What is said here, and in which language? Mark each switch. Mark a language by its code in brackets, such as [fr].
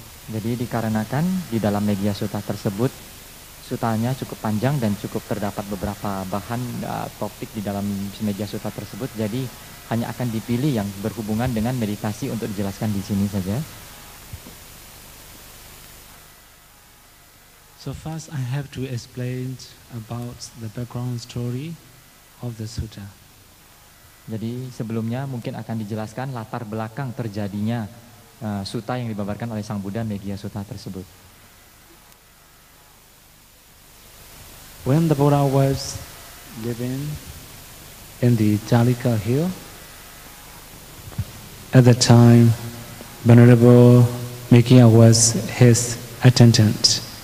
[id] Jadi dikarenakan di dalam Meghiya Sutta tersebut sutanya cukup panjang dan cukup terdapat beberapa bahan topik di dalam Meghiya Sutta tersebut, jadi hanya akan dipilih yang berhubungan dengan meditasi untuk dijelaskan di sini saja. [en] So first I have to explain about the background story of the sutta. [id] Jadi sebelumnya mungkin akan dijelaskan latar belakang terjadinya sutta yang dibabarkan oleh Sang Buddha Meghiya Sutta tersebut. [en] When the Buddha was living in the Jalika hill, at the time Venerable Meghiya was his attendant.